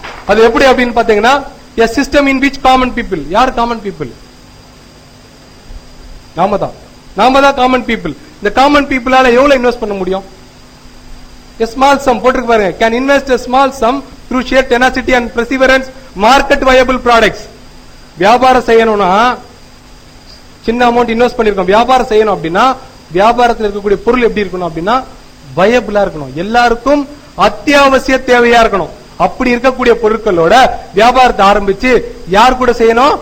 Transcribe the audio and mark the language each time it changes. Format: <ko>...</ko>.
<ta>அது எப்படி அப்படின்னு பாத்தீங்கன்னா,</ta> <en>a system in which common people, யார் common people?</en> <ta>நாம தான் காமன் பீப்புள். இந்த காமன் பீப்புளால எவ்வளவு இன்வெஸ்ட் பண்ண முடியும்?</ta> <en>a small sum</en> <ta>போட்டுருக்கு பாருங்க,</ta> <en>can invest a small sum through sheer tenacity and perseverance market viable products.</en> <ta>வியாபாரம் செய்யணும்னா சின்ன அமௌண்ட் இன்வெஸ்ட் பண்ணிருக்கோம். வியாபாரம் செய்யணும் அப்படின்னா வியாபாரத்தில் இருக்கக்கூடிய பொருள் எப்படி இருக்கணும் அப்படின்னா வயபிளா இருக்கணும், எல்லாருக்கும் அத்தியாவசிய தேவையா இருக்கணும். அப்படி இருக்கக்கூடிய பொருட்களோட வியாபாரத்தை ஆரம்பிச்சு யார் கூட செய்யணும்?</ta>